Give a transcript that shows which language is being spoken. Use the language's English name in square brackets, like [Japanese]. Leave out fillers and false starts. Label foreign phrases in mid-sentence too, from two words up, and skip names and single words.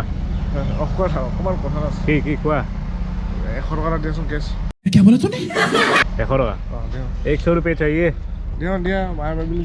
[Assamese] অকণমান কথা আছে কি কোৱা 100 টকা দিয়াচোন কেছ [Hindi] 100 टका 100 रुपये चाहिए [Assamese] দিয়া মায়ে ভাবিলে